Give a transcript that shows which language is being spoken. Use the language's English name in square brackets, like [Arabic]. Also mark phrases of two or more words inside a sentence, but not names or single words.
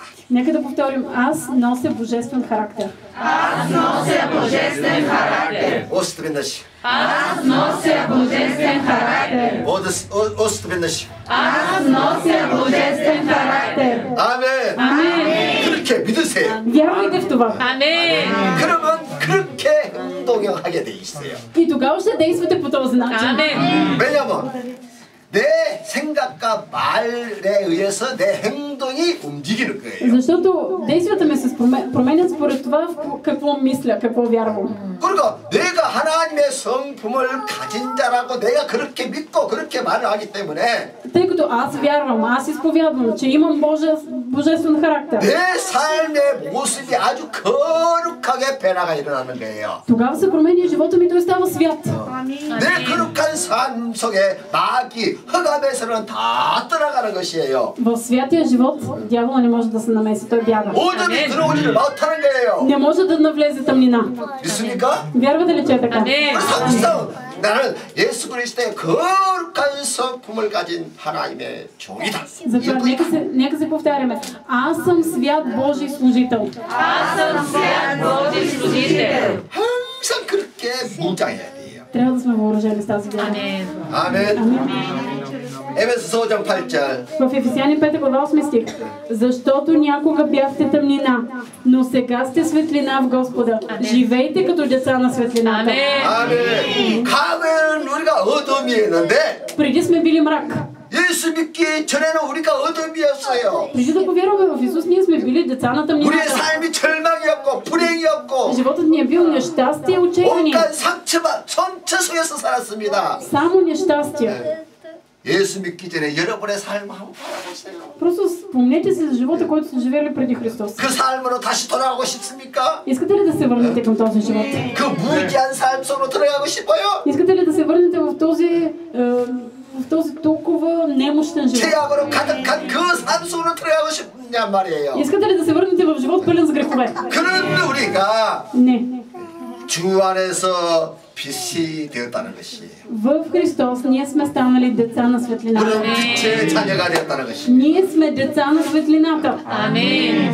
[Bulgarian] Нека да повторим. Аз нося божествен характер. Аз нося божествен характер. 오스트벤너시. Аз нося божествен характер. 오스트벤너시. Аз нося божествен характер. [Korean] 아멘. [Bulgarian] Амин. [Korean] 그렇게 믿으세요. [Bulgarian] Вярвайте в това. Амен. [Korean] 그러면 그렇게 행동하게 돼 있어요. [Bulgarian] И тогава ще действате по този начин. Амен. [Korean] 왜냐면 내 생각과 말에 의해서 내 행동이 움직이는 거예요. [Bulgarian] Защото действията ми се променят според това какво мисля, какво вярвам. [Korean] 그러니까 내가 하나님의 성품을 가진 자라고 내가 그렇게 믿고 그렇게 말을 하기 때문에 [Bulgarian] Тъй като аз вярвам, аз изповядвам, че имам божествен характер. [Korean] 내 삶의 모습이 아주 거룩하게 변화가 일어나는 거예요. [Bulgarian] Тогава се променя живота ми, той става свят. [Korean] 내 거룩한 삶 속에 마귀, 흑암에서는 다 떠나가는 것이에요. [Bulgarian] В святия живот дявола не може да се намеси, той бяга. [Korean] 오전이 들어오지를 못하는 거예요. [Bulgarian] Не може да навлезе тъмнина. [Korean] 믿습니까? [Bulgarian] Вярвате ли, че е така? Амен. [Korean] 항상 나는 예수 그리스도의 거룩한 성품을 가진 하나님의 종이다. [Bulgarian] Затова нека се повтаряме. Аз съм свят Божий служител. Аз съм свят Божий служител. [Korean] 항상 그렇게 무장해야 돼요. [Bulgarian] Трябва да сме въоръжени с тази вяра. Амен. [Korean] 아멘. 에베소 5장 8절. [Bulgarian] В Ефесяни 5 глава 8 стих. Защото някога бяхте тъмнина, но сега сте светлина в Господа. Живейте като деца на светлината. [Korean] 아멘. 과거에는 우리가 어둠이었는데 [Bulgarian] Преди сме били мрак. [Korean] 예수 믿기 전에는 우리가 어둠이었어요. [Bulgarian] Преди да повярваме в Исус, ние сме били деца на [Korean] 우리의 [Bulgarian] тъмнината. [Korean] 삶이 절망이었고 불행이었고 [Bulgarian] Животът ни е бил нещастие, отчаяние. [Korean] 온갖 상처만 상처 속에서 살았습니다. [Bulgarian] Само нещастие. [Korean] 예수 믿기 전에 여러분의 삶을 한번 바라보세요. [Bulgarian] Просто спомнете си за живота, който сте живели преди Христос. [Korean] 그 삶으로 다시 돌아가고 싶습니까? [Bulgarian] Искате ли да се върнете към този живот? [Korean] 그 무기한 삶 속으로 들어가고 싶어요? [Bulgarian] Искате ли да се върнете в този толкова немощен живот? [Korean] 죄악으로 가득한 그 삶 속으로 들어가고 싶냐 말이에요. [Bulgarian] Искате ли да се върнете в живот пълен с грехове? [Korean] 그런데 우리가 [Bulgarian] Не. [Korean] 주 안에서 빛이 되었다는 것이에요. [Bulgarian] В Христос ние сме станали деца на светлината. [Korean] 우리는 빛의 자녀가 되었다는 것이에요. [Bulgarian] Ние сме деца на светлината. Амен.